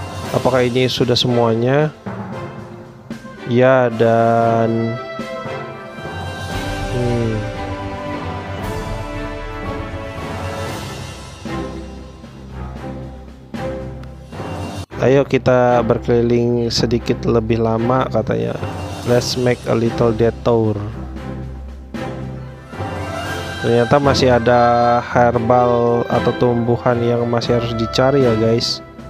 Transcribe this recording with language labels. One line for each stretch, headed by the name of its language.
Indonesian: Apakah ini sudah semuanya? Ya, dan ayo kita berkeliling sedikit lebih lama, katanya.
English: Let's make a little detour.
Indonesian: Ternyata masih ada herbal atau tumbuhan yang masih harus dicari ya guys.